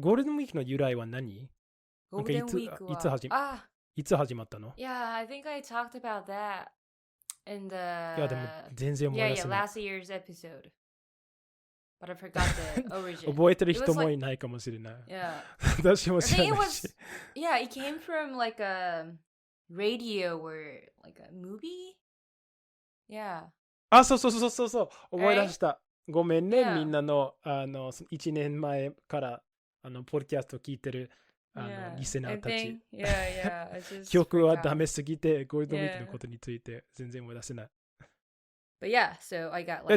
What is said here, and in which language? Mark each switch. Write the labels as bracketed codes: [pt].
[ja] ゴールデンウィークの由来は何？ゴールデンウィークは、いつ始まったの？ [en] Yeah, I think I talked about that in the [ja] いやでも全然思い出せない。 [en] last year's episode. But I forgot the origin. [ja] 覚えてる人もいないかもしれない。 [en] Yeah. [ja] 私も知ら [en] I think [ja] ないし。 [en] Yeah, it came from like a radio or like a movie. Yeah. [ja] そう。思い出した。ごめんね、 [en] Yeah. [ja] みんなの1年前からポッドキャスト聞いてるリスナーたち。記憶はダメすぎて、ゴールデンウィークのことについて全然思い出せない。 [en] But yeah, so I got like